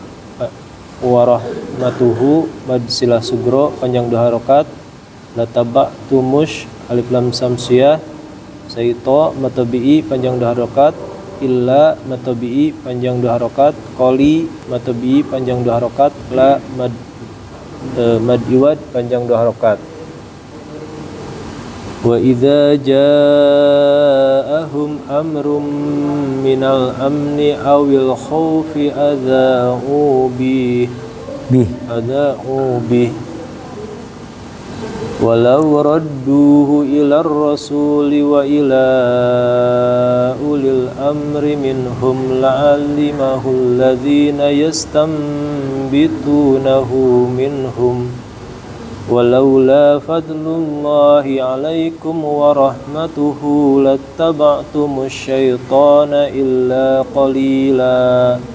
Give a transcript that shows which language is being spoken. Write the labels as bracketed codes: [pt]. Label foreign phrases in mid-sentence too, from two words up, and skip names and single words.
[id] warahmatuhu madsilah sugro panjang 2 harokat, lataba tumush alif lam samsiyah, saito matobi'i panjang 2 harokat, illa matobi'i panjang 2 harokat, qoli matobi'i panjang 2 harokat, la mad iwad panjang 2 harokat. [ar] وإذا جاءهم أمر من الأمن أو الخوف أذاعوا به ولو ردوه إلى الرسول وإلى أولي الأمر منهم لعلمه الذين يستنبطونه منهم ولولا فضل الله عليكم ورحمته لاتبعتم الشيطان إلا قليلا.